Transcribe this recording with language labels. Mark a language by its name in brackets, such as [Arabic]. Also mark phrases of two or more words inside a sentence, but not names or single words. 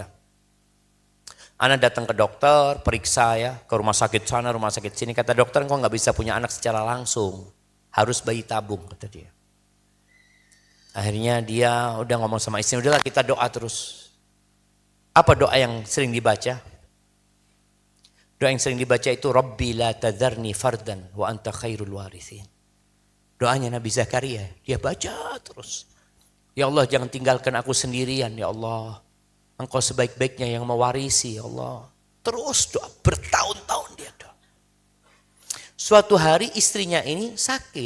[Indonesian] Ana datang ke dokter, periksa ya, ke rumah sakit sana, rumah sakit sini. Kata dokter, engkau gak bisa punya anak secara langsung. Harus bayi tabung, kata dia. Akhirnya dia udah ngomong sama istri, udahlah kita doa terus. Apa doa yang sering dibaca? Doa yang sering dibaca itu, [Arabic] رب لا تذرني فردا وأنت خير الوارثين. [Indonesian] Doanya Nabi Zakaria, dia baca terus. Ya Allah, jangan tinggalkan aku sendirian, ya Allah. Engkau sebaik-baiknya yang mewarisi, ya Allah. Terus doa, bertahun-tahun dia doa. Suatu hari istrinya ini sakit.